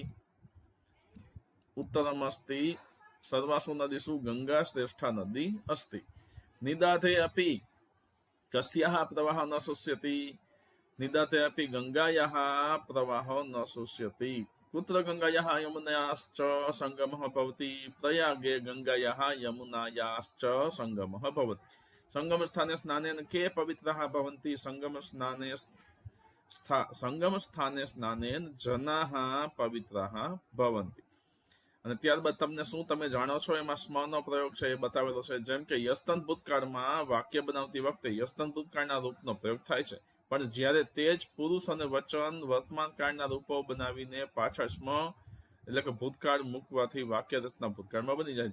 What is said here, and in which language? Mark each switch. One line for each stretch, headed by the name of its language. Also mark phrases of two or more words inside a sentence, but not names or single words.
Sanskrit: उत्तरमस्ति सर्वासु नदीषु गंगा श्रेष्ठा नदी अस्ति निदाधे अपि कस्याः प्रवाहः न शुष्यति निदाते अपि गंगायाः प्रवाहो न शुष्यति कुत्र गंगायाः यमुनायाश्च संगमः भवति प्रयागे गंगायाः यमुनायाश्च संगमः भवति संगमस्थाने स्नानेन के पवित्राः भवन्ति संगमस्थाने स्नानेन जनाः पवित्राः भवन्ति
Gujarati: અને ત્યારબાદ તમને શું તમે જાણો છો એમાં સ્મનો પ્રયોગ છે એ બતાવેલો છે. જેમ કે યસ્તન ભૂતકાળમાં વાક્ય બનાવતી વખતે યસ્તન ભૂતકાળના રૂપનો પ્રયોગ થાય છે, પણ જ્યારે તે જ પુરુષ અને વચન વર્તમાન કાળના રૂપો બનાવીને પાછળ સ્મ એટલે કે ભૂતકાળ મૂકવાથી વાક્ય રચના ભૂતકાળમાં બની જાય.